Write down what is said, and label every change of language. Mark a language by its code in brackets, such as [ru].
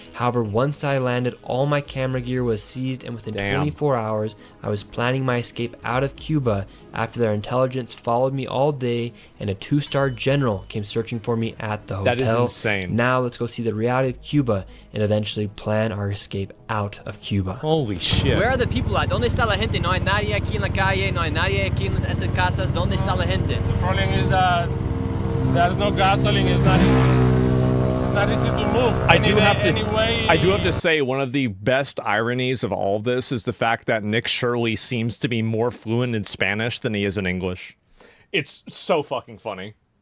[en] However, once I landed, all my camera gear was seized, and within 24 hours, I was planning my escape out of Cuba after their intelligence followed me all day, and a 2-star general came searching for me at the hotel. That is insane. Now let's go see the reality of Cuba and eventually plan our escape out of Cuba. Holy shit. Where are the people at? [es] ¿Dónde está la gente? No hay nadie aquí en la calle, no hay nadie aquí en estas casas. ¿Dónde está la gente? [en] The problem is that there's no gasoline. It's not easy to move. I do have to say, one of the best ironies of all of this is the fact that Nick Shirley seems to be more fluent in Spanish than he is in English. It's so fucking funny.